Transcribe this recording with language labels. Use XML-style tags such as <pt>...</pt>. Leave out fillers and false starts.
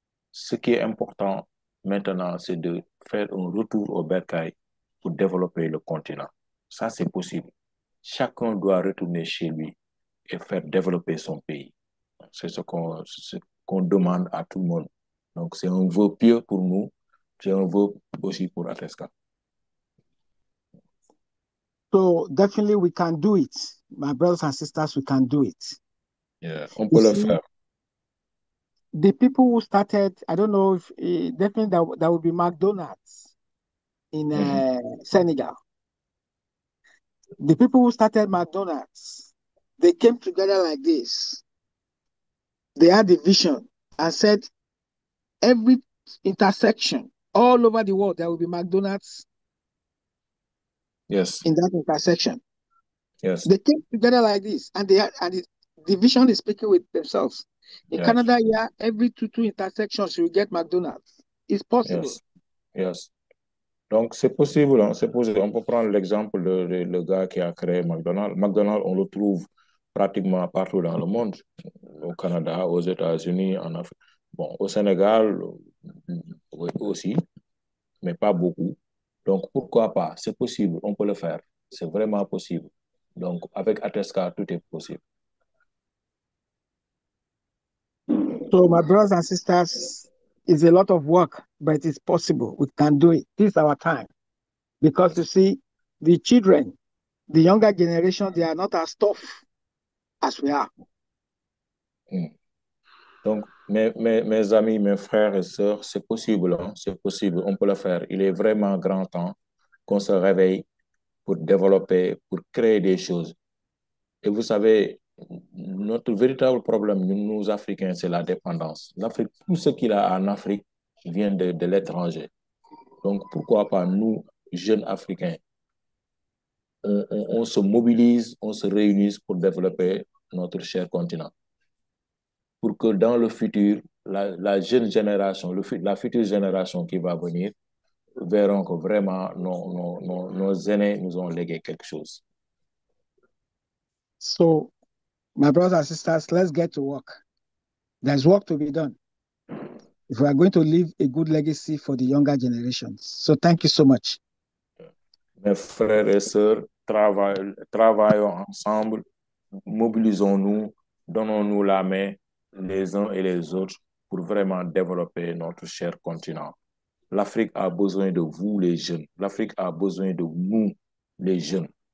<fr>Ce qui est important maintenant, c'est de faire un retour au bercail pour développer le continent. Ça, c'est possible. Chacun doit retourner chez lui et faire développer son pays. C'est ce qu'on demande à tout le monde. Donc, c'est un vœu pieux pour nous, c'est un vœu aussi pour Atesca.</fr> <en>So definitely we can do it. My brothers and sisters, we can do it.</en> <fr>Yeah, on peut le faire.</fr> <en>The people who started, I don't know if definitely that would be McDonald's in Senegal. The people who started McDonald's, they came together like this. They had a vision and said, every intersection all over the world, there will be McDonald's. Yes. In that intersection. Yes. They came together like this, and the vision is speaking with themselves. In Canada, yeah, every two intersections, you get McDonald's. It's possible. Yes.</en> <fr>Donc, c'est possible, hein, c'est possible. On peut prendre l'exemple de le gars qui a créé McDonald's. McDonald's, on le trouve pratiquement partout dans le monde. Au Canada, aux États-Unis, en Afrique. Bon, au Sénégal aussi, mais pas beaucoup. Donc, pourquoi pas? C'est possible, on peut le faire. C'est vraiment possible. Donc, avec Atesca, tout est possible.</fr> <en>So, my brothers and sisters, it's a lot of work, but it's possible. We can do it. This is our time. Because you see, the children, the younger generation, they are not as tough as we are.</en> <fr>Donc, mes amis, mes frères et sœurs, c'est possible, hein, c'est possible, on peut le faire. Il est vraiment grand temps qu'on se réveille pour développer, pour créer des choses. Et vous savez, notre véritable problème, nous Africains, c'est la dépendance. L'Afrique, tout ce qu'il a en Afrique vient de l'étranger. Donc, pourquoi pas nous, jeunes Africains, on se mobilise, on se réunit pour développer notre cher continent. Pour que dans le futur, la jeune génération, la future génération qui va venir, verront que vraiment nos aînés nous ont légué quelque chose.</fr> <en>So, my brothers and sisters, let's get to work. There's work to be done if we are going to leave a good legacy for the younger generations. So, thank you so much.</en> <fr>Mes frères et sœurs, travaillons ensemble, mobilisons-nous, donnons-nous la main les uns et les autres pour vraiment développer notre cher continent. L'Afrique a besoin de vous, les jeunes. L'Afrique a besoin de nous, les jeunes.</fr>